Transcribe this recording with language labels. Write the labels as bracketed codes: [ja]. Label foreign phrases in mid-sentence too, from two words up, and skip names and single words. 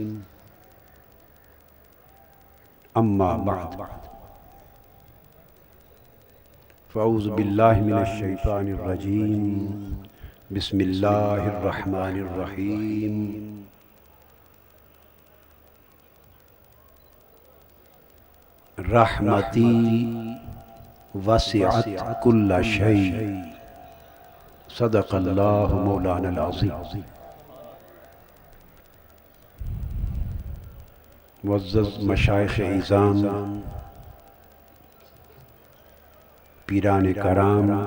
[ar] أما بعد، فأعوذ بالله من الشيطان الرجيم. بسم الله الرحمن الرحيم. رحمتي وسعت كل شيء، صدق الله مولانا العظيم. [ur] معزز مشائخ عظام، پیران کرام,